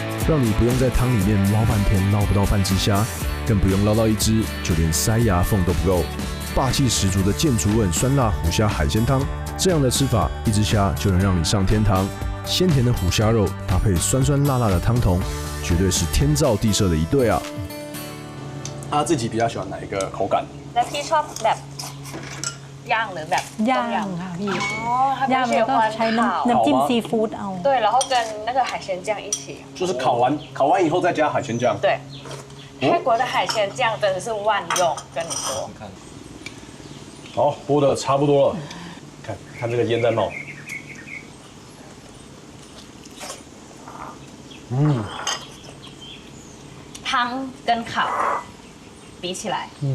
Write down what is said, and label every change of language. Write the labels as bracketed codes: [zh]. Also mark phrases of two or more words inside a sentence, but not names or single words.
[zh] 让你不用在汤里面捞半天捞不到半只虾，更不用捞到一只，就连塞牙缝都不够。霸气十足的建筑味酸辣虎虾海鲜汤，这样的吃法，一只虾就能让你上天堂。鲜甜的虎虾肉搭配酸酸辣辣的汤头，绝对是天造地设的一对啊！他自己比较喜欢哪一个口感？ [th] แล้วพี่ชอบแบบย่างหรือแบบ ย่างค่ะพี่ [zh] 哦，他 [th] ย่าง [zh] 不喜 [th] แล้วก็ [zh] 欢 [th] ใช้ [zh] 烤。 [th] น้ำจิ้มซีฟู้ดเอา [zh] 对，然后跟那个海鲜酱一起。就是烤完以后再加海鲜酱。对，泰国的海鲜酱真的是万用，跟你说。好，剥的差不多了，看这个烟在冒。汤跟烤比起来，